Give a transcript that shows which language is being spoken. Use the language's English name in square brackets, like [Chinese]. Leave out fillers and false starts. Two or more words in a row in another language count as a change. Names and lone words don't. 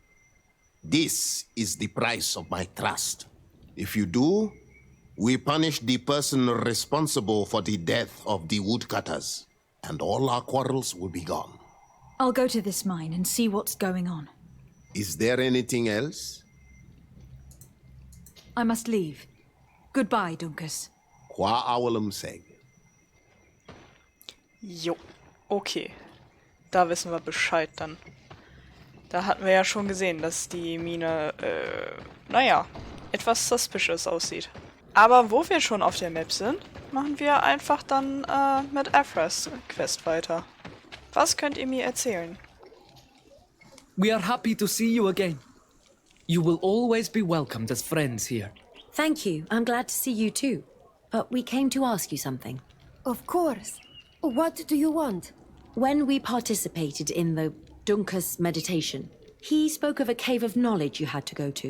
[English] This is the price of my trust. If you do, we punish the person responsible for the death of the woodcutters, and all our quarrels will be gone. I'll go to this mine and see what's going on. Is there anything else? I must leave. Goodbye, Dunkus. Qua awelum seg. [German] Jo, okay. Da wissen wir Bescheid dann. Da hatten wir ja schon gesehen, dass die Mine, naja, etwas suspicious aussieht. Aber wo wir schon auf der Map sind, machen wir einfach dann mit Aphras Quest weiter. Was könnt ihr mir erzählen? [English] We are happy to see you again. You will always be welcomed as friends here. Thank you. I'm glad to see you too. But we came to ask you something. Of course. What do you want? When we participated in the Dunkus meditation, he spoke of a cave of knowledge you had to go to.